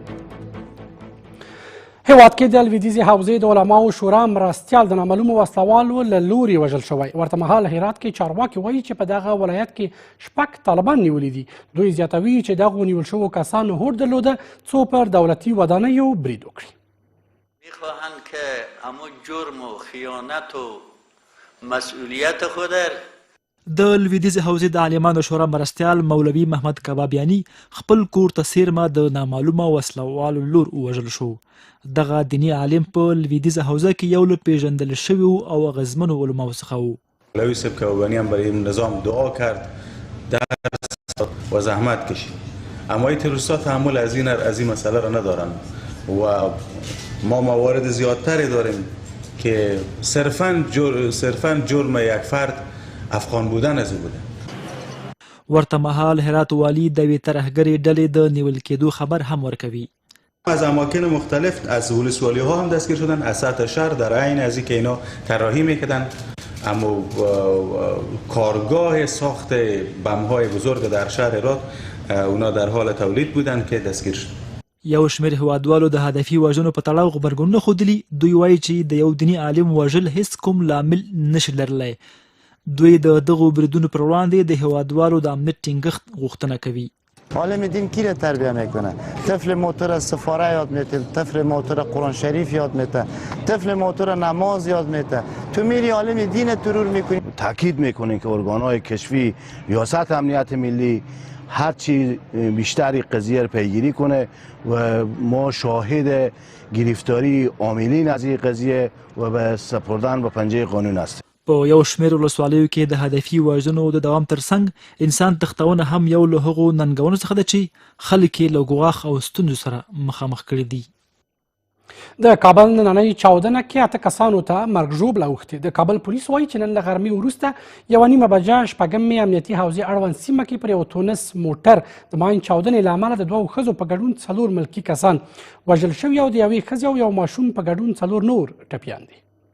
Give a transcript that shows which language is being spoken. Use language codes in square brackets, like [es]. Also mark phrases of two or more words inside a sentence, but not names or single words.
[ps] هیواد کې د لویدیځې حوزې د علماو شورا مرستیال د نامعلومو وسلوالو له لوري وژل شوی. ورته مهال هرات کې چارواکي وایي چې په دغه ولایت کې 6 طالبان نیولي دي. دوی زیاتوي چې دغو نیول شوو کسانو هوډ درلوده څو پر دولتي ودانیو برید وکړي. [fa] میخواهند که همون جرم و خیانت و مسئولیت خود [ps] د لویدیځې حوزې د عالمانو شورا مرستیال مولوي محمد کبابیاني خپل کور ته څیرمه د نامعلومه وسلوالو لور ووژل شو. دغه دیني عالم په لویدیځه حوزه کې یو له پیژندل شویو او اغیزمنو علماو څخه و. [fa] مولوی صاحب کبابیاني هم برای این نظام دعا کرد، درس و زحمت کشید، اما این تروریست‌ها تحمل از این مسئله را ندارند و ما موارد زیادتری داریم که صرفاً جرم یک فرد افغان بودن از او بوده. [ps] ورته مهال هرات والی د یوې ترهګرې ډلې د نیول کېدو خبر هم ورکوي. [fa] از اماکن مختلف از ولسوالی ها هم دستگیر شدن از سطح شهر در عین از اینکه اینا طراحی میکردن، اما کارگاه ساخت بم های بزرگ در شهر هرات اونا در حال تولید بودن که دستگیر شد. [ps] یو شمېر هیوادوالو د هدفي وژنو په تړاو غبرګونونه ښودلي. دوی وایي چې د یو دیني عالم وژل هیڅ کوم لامل نشي لرلی. دوی د دغو بریدونو پر وړاندې د هیوادوالو د امنیت ټینګښت غوښتنه کوي. [fa] عالم دین کی را تربیه میکنه؟ طفل موتور سفاره یاد میده، طفل موتور قرآن شریف یاد میده، طفل موتور نماز یاد میده. تو میری عالم دین ترور میکنی. تاکید میکنیم که ارگانهای کشفی، ریاست امنیت ملی هرچی بیشتری قضیه را پیگیری کنه و ما شاهد گرفتاری عاملین از این قضیه و به سپردن به پنجه قانون هستیم. [ps] په یو شمېر ولسوالیو کې د هدفي وژنو د دوام ترڅنګ انسان تښتونه هم یو له هغو ننګونو څخه ده چې خلک یې له ګواښ او ستونزو سره مخامخ کړي دي. د کابل نننۍ چاودنه کې 8 کسانو ته مرګ ژوبله اوښتې. د کابل پولیس وایي چې نن له غرمې وروسته 1:30 بجه 6 امنیتي حوزې اړوند سیمه کې پر یو تونس موټر د ماین چاودنې له امله د 2 ښځو په ګډون 4 ملکي کسان وژل شوي او د یوې ښځې او یو ماشوم په ګډون 4 نور ټپیان دي.